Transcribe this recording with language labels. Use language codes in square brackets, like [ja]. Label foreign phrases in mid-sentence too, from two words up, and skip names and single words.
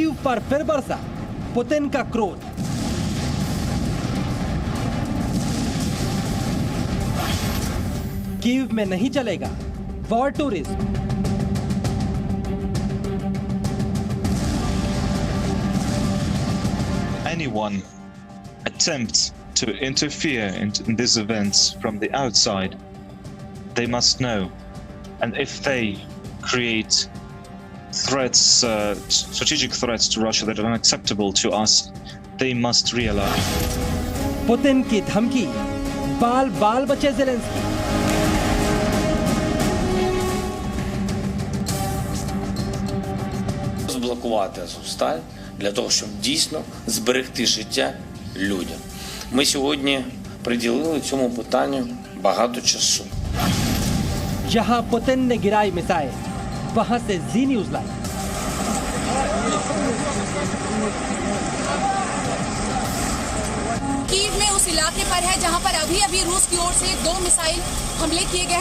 [hi] पर फिर बरसा पुतिन का क्रोध। कीव में नहीं चलेगा [en] war tourism. Anyone attempts to interfere in these events from the outside, they must know, and if they create threats, strategic threats to Russia that are unacceptable to us, they must realize. [hi] पुतिन की धमकी, बाल बाल बचे ज़ेलेंस्की। [uk] Розблокувати Азовсталь для того, щоб дійсно зберегти життя людям. Ми сьогодні приділили цьому питанню багато часу. [hi] जहां पुतिन ने गिराई मिसाइल, वहां से जी न्यूज लाई। कीव में उस इलाके पर है जहां पर अभी रूस की ओर से 2 मिसाइल हमले किए गए हैं।